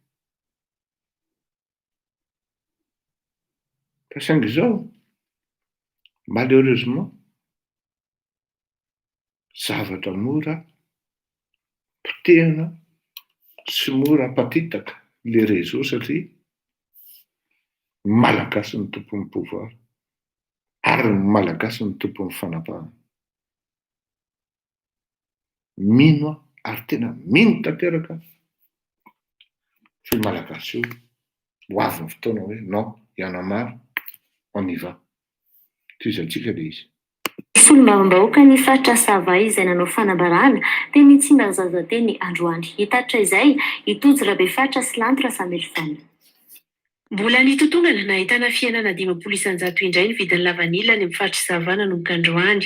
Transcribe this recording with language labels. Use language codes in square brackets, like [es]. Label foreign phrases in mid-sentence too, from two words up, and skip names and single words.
[mg] Fa saingy zao malheureusement zavatra mora potehana sy mora apatitaka le réseau satria malagasy ny tompon'ny pouvoir ary ny malagasy ny tompon'ny fanapahana. Mino ary tena mino tanteraka sy malagasy io ho avy ny fotoana hoe [fr] non, y en a marre, on y va. [mg] Tizantsika le izy. Solombavam-bahoaka ny faritra Savay izay nanao fanambarana teny Tsimbazaza teny Androany. Hitatitra izay itojo Rabefaritra sy Lanitra Sametrifana. Mbola nitotongana nahitana fiainana 500 indray ny vidin'ny lavanila any amin'ny faritra Savana nanomboka Androany.